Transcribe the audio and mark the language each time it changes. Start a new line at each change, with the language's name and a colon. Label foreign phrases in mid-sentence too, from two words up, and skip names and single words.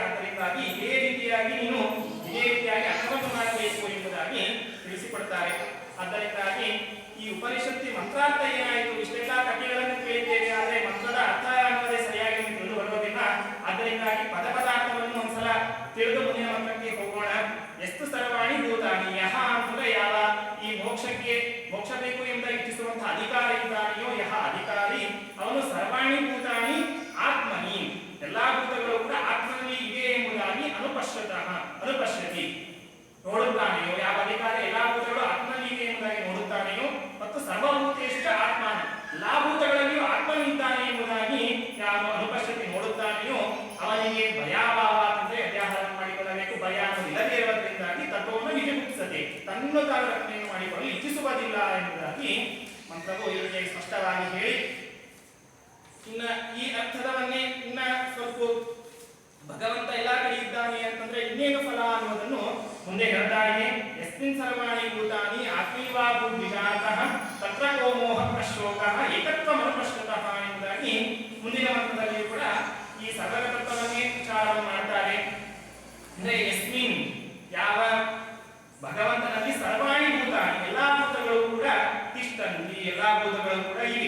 Kannada: ಅದರಿಂದಾಗಿ ಇದೇ ರೀತಿಯಾಗಿ ನೀನು ಇದೇ ರೀತಿಯಾಗಿ ಅರ್ಥವನ್ನು ಮಾಡಬೇಕು ಎಂಬುದಾಗಿ ತಿಳಿಸಿಕೊಡ್ತಾರೆ. ಅದರಿಂದಾಗಿ ಈ ಉಪನಿಷತ್ತಿ ಮಂತ್ರಾರ್ಥ ಏನಾಯಿತು, ಇಷ್ಟೆಲ್ಲ ಕಥೆಗಳನ್ನು ಕೇಳಿದ್ದೇವೆ, ಆದರೆ ಮಂತ್ರದ ಅರ್ಥ ಅನ್ನೋದೇ ಸರಿಯಾಗಿ ತಿಳಿದು ಬರೋದಿಲ್ಲ. ಅದರಿಂದಾಗಿ ಪದಾರ್ಥವನ್ನು ಒಂದ್ಸಲ ತಿಳಿದು ಮುಂದಿನ ಮಂತ್ರಕ್ಕೆ ಹೋಗೋಣ. ಎಷ್ಟು
Sanskrit: ಸರ್ವಾಣಿ ಭೂತಾನಿ,
Kannada: ಯಹ ಅಂದ್ರೆ ಯಾವ ಈ ಮೋಕ್ಷ ಬೇಕು ಎಂಬ ಇಚ್ಛಿಸುವಂತಹ ಅಧಿಕಾರ ಇದ್ದಾನೆಯೋ ಯಹ ಅಧಿಕಾರಿ ಅವನು
Sanskrit: ಸರ್ವಾಣಿ ಭೂತಾನಿ ಆತ್ಮನಿ,
Kannada: ಎಲ್ಲಾ ಭೂತಗಳು ಕೂಡ ಆತ್ಮನಲ್ಲಿ ಇವೆ ಎಂಬುದಾಗಿ ಅನುಪಶ್ಯತಿ ನೋಡುತ್ತಾನೆಯೋ, ಯಾವ ಅಧಿಕಾರಿ ಎಲ್ಲಾ ಭೂತಗಳು ಆತ್ಮನಲ್ಲಿ ಇವೆ ಎಂಬುದಾಗಿ ನೋಡುತ್ತಾನೆಯೋ ಮತ್ತು
Sanskrit: ಸರ್ವಭೂತೇಷು ಆತ್ಮನ
Kannada: ಎಲ್ಲಾ ಭೂತಗಳಲ್ಲಿಯೂ ಆತ್ಮನಿದ್ದಾನೆ ಎಂಬುದಾಗಿ ಯಾರು ಅನುಪಶ್ಯತಿ ನೋಡುತ್ತಾನೆಯೋ ಅವನಿಗೆ ಭಯಾಭಾವ ಅಂದ್ರೆ ವ್ಯಾಹಾರ ಮಾಡಿಕೊಳ್ಳಬೇಕು. ಭಯ ಅನ್ನೋದು ಇಲ್ಲದೇ ಇರುವುದರಿಂದಾಗಿ ತತ್ವವನ್ನು ನಿಜಗುಪ್ತಿಸದೆ ತನ್ನ ತಾನು ರಕ್ಷಣೆಯನ್ನು ಮಾಡಿಕೊಳ್ಳಲು ಇಚ್ಛಿಸುವುದಿಲ್ಲ ಎಂಬುದಾಗಿ ಮಂತ್ರವು ಇವರಿಗೆ ಸ್ಪಷ್ಟವಾಗಿ ಹೇಳಿ, ಇನ್ನ ಈ ಅರ್ಥದವನ್ನೇ ಇನ್ನ ಸ್ವಲ್ಪ ಭಗವಂತ ಎಲ್ಲಾ ಕಡೆ ಇದ್ದಾನೆ ಅಂತಂದ್ರೆ ಇನ್ನೇನು ಫಲ ಅನ್ನೋದನ್ನು ಮುಂದೆ ಹೇಳ್ತಾ ಇದೆ.
Sanskrit: ಯಸ್ಮಿನ್ ಸರ್ವಾಣಿ ಭೂತಾನಿ ಆತ್ಮೀವಾ ಭೂದ್ವಿಜಾತಃ ತತ್ರ ಕೋ ಮೋಹ ಪ್ರಶೋಕಃ ಏಕತ್ವಮನುಪಶ್ಯತಃ
Kannada: ಎಂಬುದಾಗಿ ಮುಂದಿನ ಮಂತ್ರದಲ್ಲಿಯೂ ಕೂಡ ಈ ಸರ್ವಗತತ್ವವನ್ನೇ ವಿಚಾರವನ್ನು ಮಾಡ್ತಾರೆ. ಅಂದ್ರೆ ಯಸ್ಮಿನ್ ಯಾವ ಭಗವಂತನಲ್ಲಿ
Sanskrit: ಸರ್ವಾಣಿ ಭೂತಾನಿ
Kannada: ಎಲ್ಲಾ ಭೂತಗಳು ಕೂಡ ತಿಷ್ಟಂತಿ, ಎಲ್ಲಾ ಭೂತಗಳು ಕೂಡ ಇವೆ.